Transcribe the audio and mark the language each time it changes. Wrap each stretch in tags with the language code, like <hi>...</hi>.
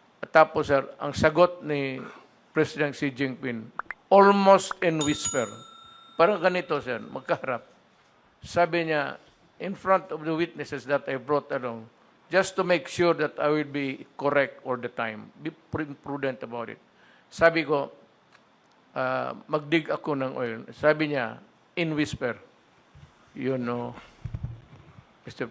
<tl>Tapos, sir, ang sagot ni President Xi Jinping,</tl> <en>almost in whisper.</en> <tl>Parang ganito, sir, magkaharap. Sabi niya,</tl> <en>in front of the witnesses that I brought along, just to make sure that I will be correct all the time. Be prudent about it.</en> <tl>Sabi ko, magdig ako ng oil. Sabi niya,</tl> <en>in whisper, you know, Mr.</en>